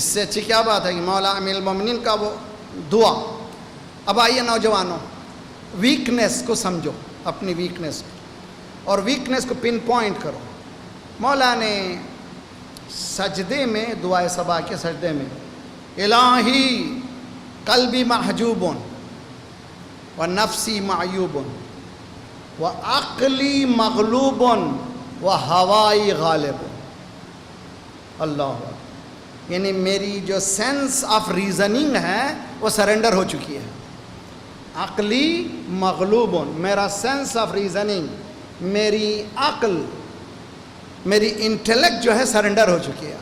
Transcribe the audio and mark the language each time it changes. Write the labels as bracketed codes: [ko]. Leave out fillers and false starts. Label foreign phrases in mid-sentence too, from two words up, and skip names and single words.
[ur] اچھی کیا بات ہے کہ مولا امیر المومنین کا وہ دعا. اب آئیے نوجوانوں، ویکنیس کو سمجھو، اپنی ویکنیس کو، اور ویکنیس کو پن پوائنٹ کرو. مولا نے سجدے میں، دعائے صباح کے سجدے میں، [ar] الہی قلبی محجوب و نفسی معیوب و عقلی مغلوب و ہوائی غالب، [ur] اللہ، یعنی میری جو [en] sense of reasoning [ur] ہے وہ سرنڈر ہو چکی ہے. [ar] عقلی مغلوب، [ur] میرا [en] sense of reasoning, [ur] میری عقل، میری انٹلیکٹ جو ہے سرنڈر ہو چکی ہے.